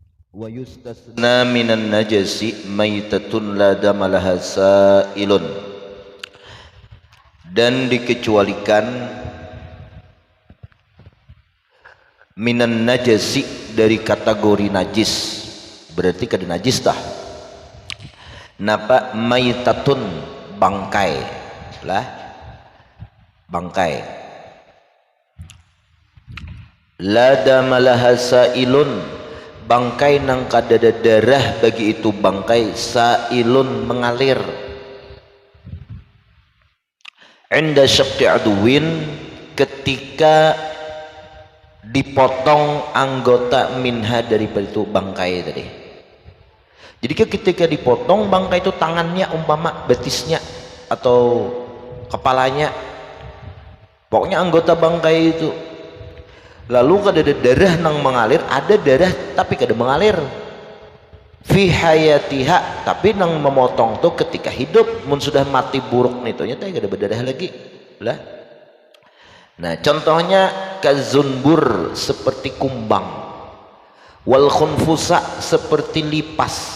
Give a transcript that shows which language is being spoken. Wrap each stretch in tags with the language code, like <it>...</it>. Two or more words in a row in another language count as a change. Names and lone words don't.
<ar>ويستثنى من النجس ميتة لا دم لها سائل,</ar> <bjn>dan dikecualikan</bjn> <ar>من النجس</ar> <bjn>dari kategori najis, berarti kada najis dah. Napa maitatun bangkai lah, bangkai</bjn> <ar>لا دم لها سائل,</ar> <bjn>bangkai nang kadada darah bagi itu bangkai, sailun mengalir.</bjn> <ar>عند شق عضو,</ar> <bjn>ketika dipotong anggota minha daripada itu bangkai tadi. Jadi ketika dipotong bangkai itu, tangannya umpama betisnya atau kepalanya, pokoknya anggota bangkai itu, lalu kada ada darah nang mengalir, ada darah tapi kada mengalir</bjn> <ar>في حياتها,</ar> <bjn>tapi nang memotong tuh ketika hidup, mun sudah mati buruk nitonya teh kada berdarah lagi lah. Nah contohnya kazunbur seperti kumbang,</bjn> <ar>والخنفساء</ar> <bjn>seperti lipas.</bjn>